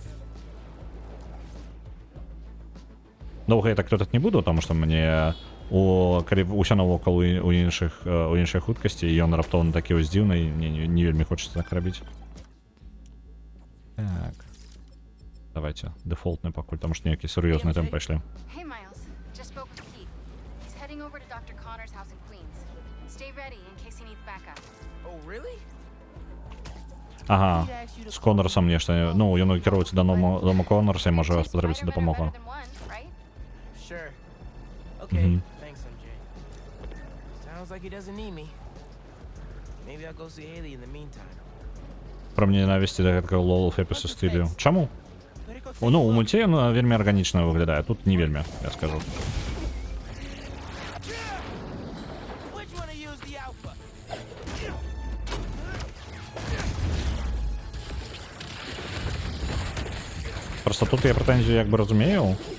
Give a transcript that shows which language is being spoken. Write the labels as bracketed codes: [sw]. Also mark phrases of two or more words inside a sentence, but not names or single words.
[be] Доўга я так лётаць не буду, таму што мне калі ўсё навокал у іншай хуткасці, і ён раптоўна такі вось дзіўны, мне не вельмі хочацца так рабіць. Так. Давайте, дефолтны пакуль, таму што нейкі сур'ёзныя тэмы пайшлі. [en] Hey, Miles. Just spoke with Pete. He's heading over to Dr. Connor's house in Queens. Stay ready in case he needs backup. Oh, really? [be] Ага, з Коннорсом нешта. Ну, ён кіруецца да дома Коннорса і можа спатрэбіцца дапамога. [en] Sure. Okay, thanks, MJ. Sounds like he doesn't need me. Maybe I'll go see Haley in the meantime. [be] Пра мне ненавісці да гэтага лол-фепісу стылю. Чаму? Ну, у мульце ён вельмі арганічна выглядае, тут не вельмі, я скажу. Просто тут я прэтэнзію як бы разумею.